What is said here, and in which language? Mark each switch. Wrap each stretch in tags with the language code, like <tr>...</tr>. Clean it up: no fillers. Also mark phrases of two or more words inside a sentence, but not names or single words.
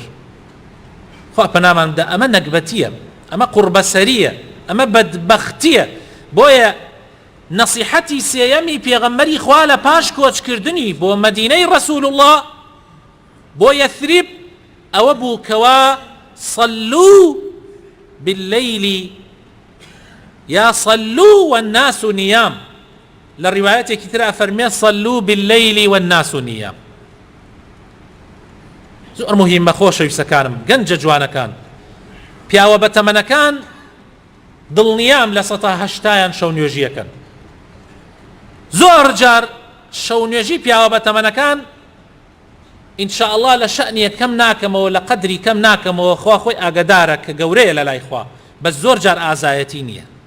<ckb>خوا پەنامان بدە، ئەمە نەکبەتیە، ئەمە قوربەسەریە، ئەمە بەدبەختیە. بۆیە نەسیحەتی سێیەمی پێغەمبەری خوا لە پاش کۆچکردنی بۆ مەدینەی ڕەسوول الله بۆ یەثریب ئەوە بوو کەوا</ckb> <ar>صلوا بالليل</ar> <ckb>یا</ckb> <ar>صلوا والناس نيام.</ar> <ckb>لە ڕیوایەتێکی ترە فەرمێ</ckb> <ar>صلوا بالليل والناس نيام.</ar> <ckb>زۆر مهمە خۆشەویستەکانم، گەنجە جوانەکان، پیاوە بەتەمەنەکان دڵنیام لە 180 شەو نوێژیەکەن. زۆر جار شەو نوێژی پیاوە بەتەمەنەکان</ckb> <ar>ئینشاء الله</ar> <ckb>لە شەئنی کەم ناکەمەوە، لە قەدری کەم ناکەمەوە، خوا خۆی ئاگادارە کە گەورەیە لە لای خوا، بەس زۆر جار ئازایەتی نییە.</ckb>